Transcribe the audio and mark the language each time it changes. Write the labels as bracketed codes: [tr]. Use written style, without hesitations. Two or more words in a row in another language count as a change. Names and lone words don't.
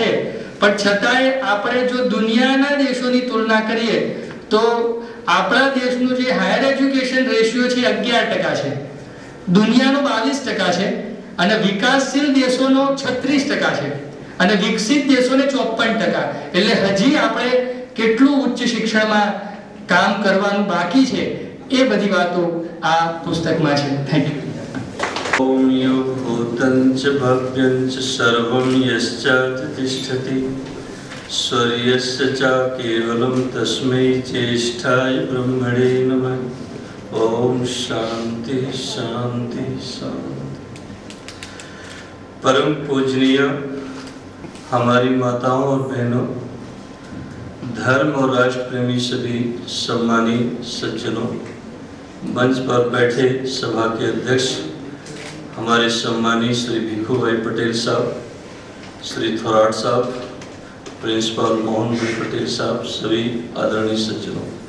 [gu] પણ છતાંય આપણે જો દુનિયાના દેશોની તુલના કરીએ તો આપણા દેશનું જે [en] higher education ratio [gu] છે 11% છે, દુનિયાનો 22% છે અને વિકાસશીલ દેશોનો 36% છે અને વિકસિત દેશોને 54%. એટલે હજી આપણે કેટલું ઉચ્ચ શિક્ષણમાં કામ કરવાનું બાકી છે એ બધી વાતો આ પુસ્તકમાં છે. [en] Thank you. [sa] ओम यो भूतंच भव्यंच सर्वं यश्चाति तिष्ठति स्वर्यस्य च केवलं तस्मै ज्येष्ठाय ब्रह्मणे नमः. ओम शांति शांति शांति. [hi] परम पूजनीय हमारी माताओं और बहनों, धर्म और राष्ट्र प्रेमी सभी सम्मानी सज्जनों, मंच पर बैठे सभा के अध्यक्ष हमारे सम्मानी श्री भिखू भाई पटेल साहब, श्री थोराट साहब, प्रिंसिपल मोहन भाई पटेल साहब, सभी आदरणीय सज्जनों,